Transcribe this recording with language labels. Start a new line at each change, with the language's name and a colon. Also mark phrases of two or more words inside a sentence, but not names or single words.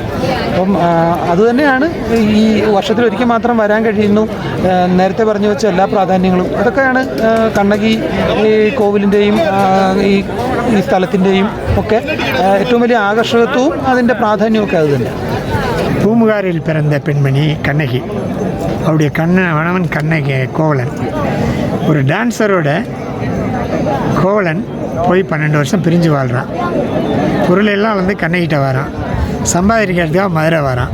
Malayalam: അപ്പം അതുതന്നെയാണ് ഈ വർഷത്തിലൊരിക്കൽ മാത്രം വരാൻ കഴിയുന്നു. നേരത്തെ പറഞ്ഞു വെച്ച എല്ലാ പ്രാധാന്യങ്ങളും അതൊക്കെയാണ് കണ്ണകി കോവിലിൻ്റെയും ഈ സ്ഥലത്തിൻ്റെയും ഒക്കെ ഏറ്റവും വലിയ ആകർഷകത്വവും അതിൻ്റെ പ്രാധാന്യവും ഒക്കെ അത് തന്നെ.
Tamil: பூம்புகாரில் பிறந்த பெண்மணி கண்ணகி. அவருடைய கணவன் கண்ணகி கோவலன். ஒரு டான்ஸரோட கோவலன் போய் 12 வருஷம் பிரிஞ்சு வாழ்கிறான். பொருளெல்லாம் வந்து கண்ணகிட்ட வரான். சம்பாதிக்கிறதுக்காக மதுரை வரான்.